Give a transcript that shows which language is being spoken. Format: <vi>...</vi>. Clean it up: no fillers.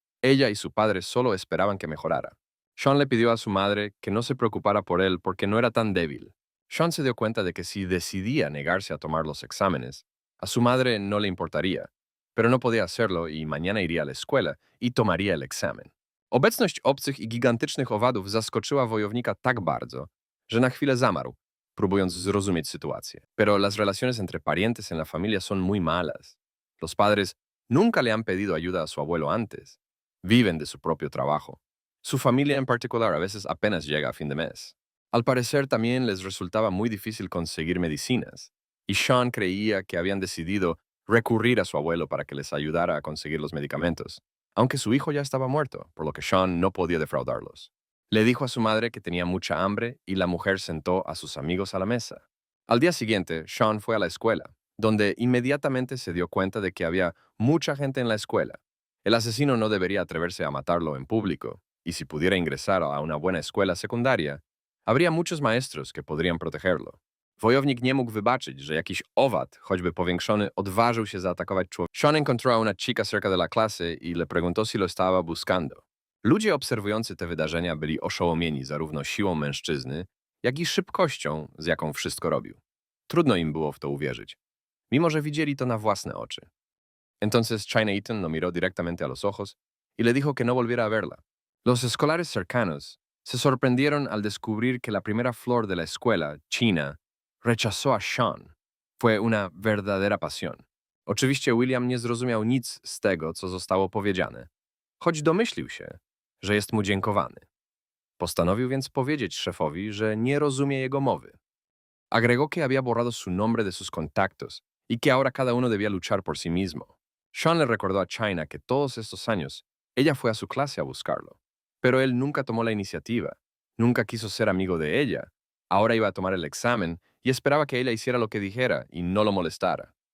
<es>Ella y su padre solo esperaban que mejorara. Sean le pidió a su madre que no se preocupara por él porque no era tan débil. Sean se dio cuenta de que si decidía negarse a tomar los exámenes, A su madre no le importaría, pero no podía hacerlo i mañana iría a la escuela i tomaría el examen.</es> <pl>Obecność obcych i gigantycznych owadów zaskoczyła wojownika tak bardzo, że na chwilę zamarł, próbując zrozumieć sytuację.</pl> <es>Pero las relaciones entre parientes en la familia son muy malas. Los padres nunca le han pedido ayuda a su abuelo antes. Viven de su propio trabajo. Su familia en particular a veces apenas llega a fin de mes. Al parecer también les resultaba muy difícil conseguir medicinas, y Sean creía que habían decidido recurrir a su abuelo para que les ayudara a conseguir los medicamentos, aunque su hijo ya estaba muerto, por lo que Sean no podía defraudarlos. Le dijo a su madre que tenía mucha hambre y la mujer sentó a sus amigos a la mesa. Al día siguiente, Sean fue a la escuela, donde inmediatamente se dio cuenta de que había mucha gente en la escuela. El asesino no debería atreverse a matarlo en público, y si pudiera ingresar a una buena escuela secundaria, habría muchos maestros que podrían protegerlo.</es> <pl>Wojownik nie mógł wybaczyć, że jakiś owad, choćby powiększony, odważył się zaatakować człowieka.</pl> <es>Sean encontró a una chica cerca de la clase y le preguntó si lo estaba buscando.</es> <pl>Ludzie obserwujący te wydarzenia byli oszołomieni zarówno siłą mężczyzny, jak i szybkością, z jaką wszystko robił. Trudno im było w to uwierzyć, mimo że widzieli to na własne oczy.</pl> <es>Entonces China Eaton lo miró directamente a los ojos y le dijo que no volviera a verla. Los escolares cercanos se sorprendieron al descubrir que la primera flor de la escuela, China, rechazó a Sean. Fue una verdadera pasión.</es> <pl>Oczywiście William nie zrozumiał nic z tego, co zostało powiedziane, choć domyślił się, że jest mu dziękowany. Postanowił więc powiedzieć szefowi, że nie rozumie jego mowy.</pl> <es>Agregó que había borrado su nombre de sus contactos y que ahora cada uno debía luchar por sí mismo. Sean le recordó a China que todos estos años ella fue a su clase a buscarlo, pero él nunca tomó la iniciativa, nunca quiso ser amigo de ella. Ahora iba a tomar el examen y esperaba que ella hiciera lo que dijera y no lo molestara.</es>